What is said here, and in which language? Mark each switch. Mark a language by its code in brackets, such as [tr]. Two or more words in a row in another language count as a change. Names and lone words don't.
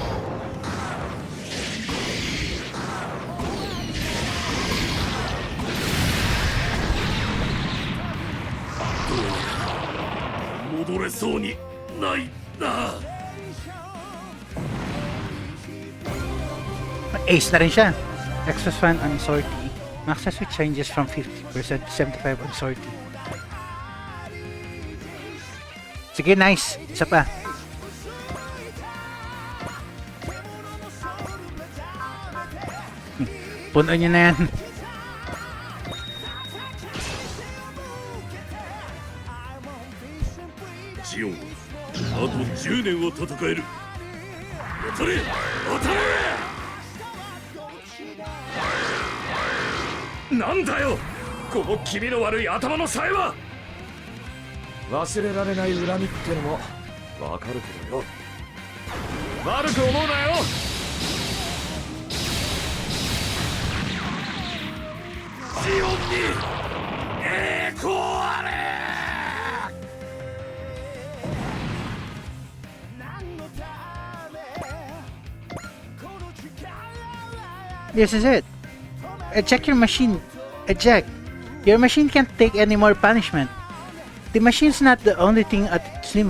[ja] 戻れそうにないな。 [tl] Ace na rin siya. [en] Extra fan on sortie. Max switch changes from 50% to 75 on sortie. [tl] Sige, nice. Isa pa. Puno niya na yan. [ja] ジオン、あと10年は戦える。当たれ当たれ。なんだよこの気味の悪い頭のさえは。忘れられない恨みってのもわかるけどよ。悪く思うなよ。ジオンに栄光あれ。 [en] This is it. Eject your machine. Eject. Your machine can't take any more punishment. The machine's not the only thing at its limit.